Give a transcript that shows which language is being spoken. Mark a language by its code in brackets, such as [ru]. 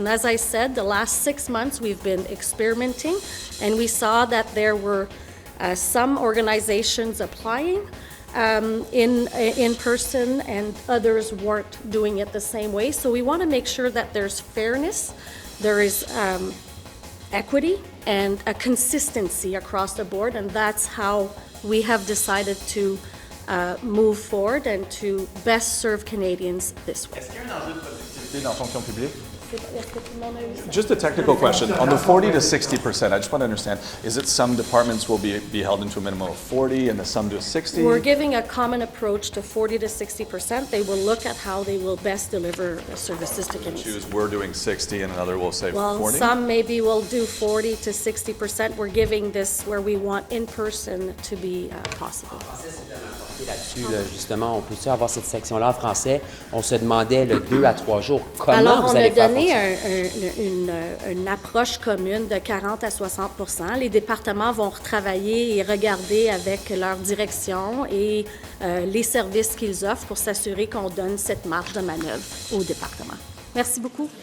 [en] And as I said, the last 6 months we've been experimenting, and we saw that there were some organizations applying in person, and others weren't doing it the same way. So we want to make sure that there's fairness, there is equity, and a consistency across the board, and that's how we have decided to move forward and to best serve Canadians this way. [fr] Est-ce qu'il y a un enjeu de productivité dans la fonction publique? [en] Just a technical question. On the 40 to 60%, I just want to understand, is it some departments will be held into a minimum of 40 and some to 60? We're giving a common approach to 40 to 60%. They will look at how they will best deliver services to Canadians. We're doing 60 and another will say 40? Well, some maybe will do 40 to 60%. We're giving this where we want in person to be possible. [fr] Là-dessus, justement, on peut-tu avoir cette section-là en français? On se demandait le 2 à 3 jours. Comment Alors, vous allez faire donner une approche commune de 40 à 60 %. Les départements vont retravailler et regarder avec leur direction et les services qu'ils offrent pour s'assurer qu'on donne cette marge de manœuvre au département. Merci beaucoup.